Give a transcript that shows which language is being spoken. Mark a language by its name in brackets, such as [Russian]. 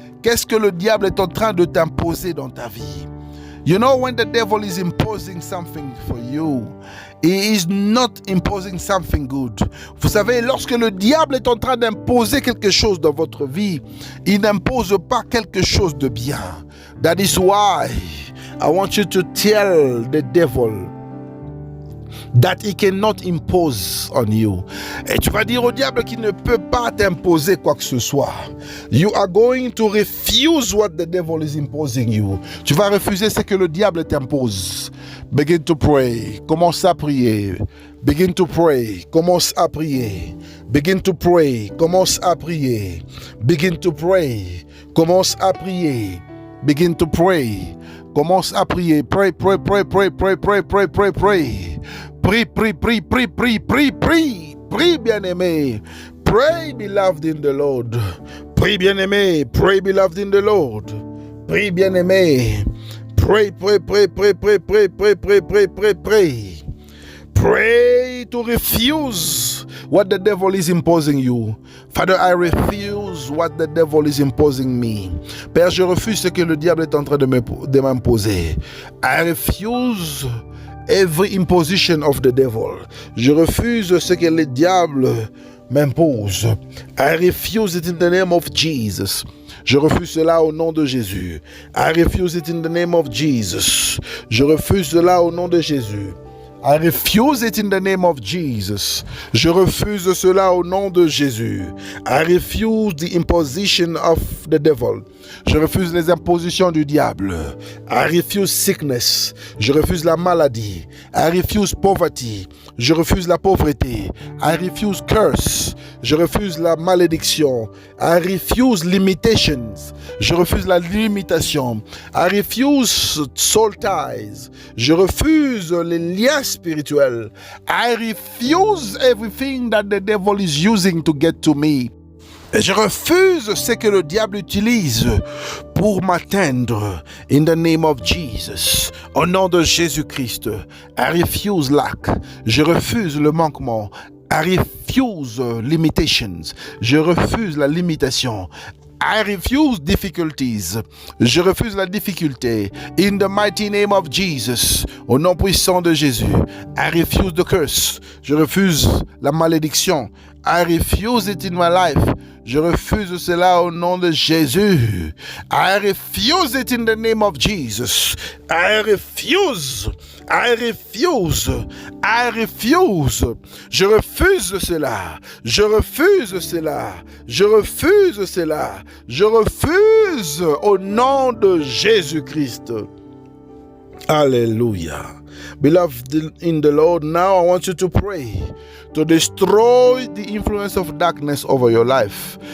[French] Qu'est-ce que le diable est en train de t'imposer dans ta vie? [English] You know, when the devil is imposing something for you, he is not imposing something good. [French] Vous savez, lorsque le diable est en train d'imposer quelque chose dans votre vie, il n'impose pas quelque chose de bien. [English] That is why I want you to tell the devil that he cannot impose on you. [French] Et tu vas dire au diable qu'il ne peut pas t'imposer quoi que ce soit. [English] You are going to refuse what the devil is imposing you. [French] Tu vas refuser ce que le diable t'impose. [English] Begin to pray. [French] Commence à prier. [English] Begin to pray. [French] Commence à prier. [English] Begin to pray. [French] Commence à prier. [English] Begin to pray. [French] Commence à prier. [English] Begin to pray. [French] Commence à prier. [English] Pray, pray, pray, pray, pray, pray, pray, pray, pray. [French] Prie, prie, prie, prie, prie, prie, prie. Prie, bien-aimé. [English] Pray, beloved in the Lord. Prie, bien-aimé. Pray, beloved in the Lord. [French] Prie, bien-aimé. [English] Pray, pray, pray, pray, pray, pray, pray, pray, pray, pray, pray. Pray to refuse what the devil is imposing you. Father, I refuse what the devil is imposing me. [French] Père, je refuse ce que le diable est en train de m'imposer. [English] I refuse every imposition of the devil. [French] Je refuse ce que le diable m'impose. [English] I refuse it in the name of Jesus. [French] Je refuse cela au nom de Jésus. [English] I refuse it in the name of Jesus. [French] Je refuse cela au nom de Jésus. [English] I refuse it in the name of Jesus. [French] Je refuse cela au nom de Jésus. [English] I refuse the imposition of the devil. [French] Je refuse les impositions du diable. [English] I refuse sickness. [French] Je refuse la maladie. [English] I refuse poverty. [French] Je refuse la pauvreté. [English] I refuse curse. [French] Je refuse la malédiction. [English] I refuse limitations. [French] Je refuse la limitation. [English] I refuse soul ties. [French] Je refuse les liens spirituels. [English] I refuse everything that the devil is using to get to me. [French] Et je refuse ce que le diable utilise pour m'atteindre. [English] In the name of Jesus. [French] Au nom de Jésus-Christ. [English] I refuse lack. [French] Je refuse le manquement. [English] I refuse limitations. [French] Je refuse la limitation. [English] I refuse difficulties. [French] Je refuse la difficulté. [English] In the mighty name of Jesus. [French] Au nom puissant de Jésus. [English] I refuse the curse. [French] Je refuse la malédiction. [English] I refuse it in my life. [French] Je refuse cela au nom de Jésus. [English] I refuse it in the name of Jesus. I refuse. I refuse. I refuse. [French] Je refuse cela. Je refuse cela. Je refuse cela. Je refuse au nom de Jésus-Christ. [English] Hallelujah. Beloved in the Lord, now I want you to pray to destroy the influence of darkness over your life.